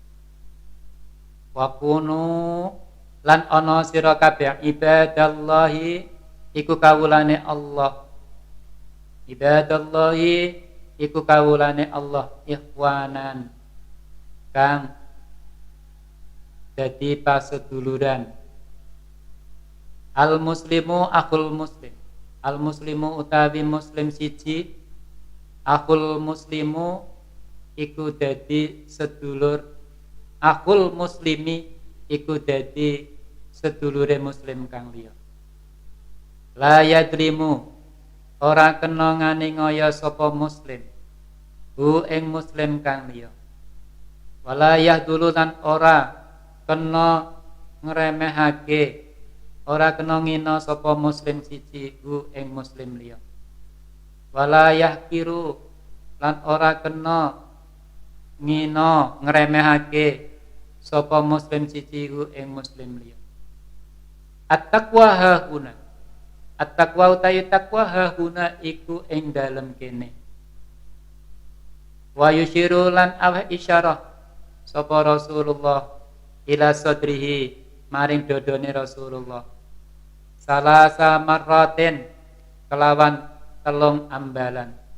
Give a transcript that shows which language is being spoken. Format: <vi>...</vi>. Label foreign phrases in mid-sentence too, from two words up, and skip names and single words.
<ar>وكونوا</ar> <jv>lan ana sira kabeh ibadallahi iku kawulane Allah. Ibadallahi iku kawulane Allah ikhwanan kang jadi paseduluran.</jv> <ar>المسلم أخو المسلم. المسلم</ar> <jv>utawi muslim siji,</jv> <ar>أخو المسلم</ar> <jv>iku dadi sedulur.</jv> <ar>أخو المسلم</ar> <jv>iku dadi sedulure muslim kang liya.</jv> <ar>لا يظلمه</ar> <jv>ora kena nganiaya sapa muslim hu ing muslim kang liya.</jv> <ar>ولا يخذله</ar> <jv>lan ora kena ngremehake, ora kena ngina sapa muslim siji hu ing muslim liya.</jv> <ar>ولا يحقره</ar> <jv>lan ora kena ngina ngremehake sapa muslim siji hu ing muslim liya.</jv> <ar>التقوى ها هنا.</ar> <jv>At-taqwa utawi</jv> <ar>تقوى ها هنا</ar> <jv>iku ing dalem kene.</jv> <ar>ويشير</ar> <jv>lan aweh isyarah sapa Rasulullah</jv> <ar>إلى صدره</ar> <jv>maring dodone Rasulullah.</jv> <ar>ثلاث مرات</ar> <jv>kelawan telung ambalan.</jv>